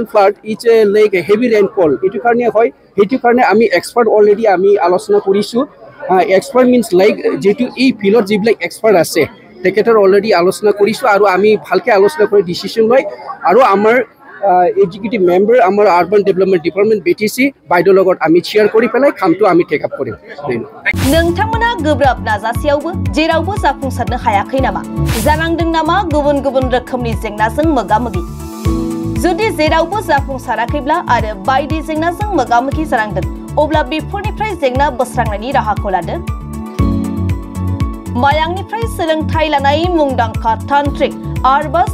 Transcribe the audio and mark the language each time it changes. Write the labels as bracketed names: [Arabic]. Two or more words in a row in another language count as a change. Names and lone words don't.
[English] flood it's a like heavy rainfall [Assamese] এইটো কাৰণে হয় সেইটো কাৰণে আমি এক্সপাৰ্ট অলৰেডি আমি আলোচনা কৰিছোঁ [English] expert means like [Assamese] যিটো এই ফিল্ডত যিবিলাক এক্সপাৰ্ট আছে তেখেতৰ অলৰেডি আলোচনা কৰিছোঁ আৰু আমি ভালকৈ আলোচনা কৰি ডিচিশ্যন লৈ আৰু আমাৰ [English] executive member [Assamese] আমাৰ [English] urban development department BTC [Assamese] বাইদেউৰ লগত আমি শ্বেয়াৰ কৰি পেলাই কামটো আমি [English] take up [Assamese] কৰিম [Bodo] नोंथांमोना गोब्राब नाजासेयावबो जेरावबो जाफुंसारनो हायाखै नामा जानांदों नामा गुबुन गुबुन रोखोमनि जेंनाजों मोगा-मोगि जुदि जेरावबो जाफुंसाराखैब्ला आरो बायदि जेंनाजों मोगा-मोगि जानांदों अब्ला बेफोरनिफ्राय जेंना बोस्रांनायनि राहाखौ लादो मायांनिफ्राय सोलोंथाइ लानाय मुंदांखा तान्त्रिक आरबाज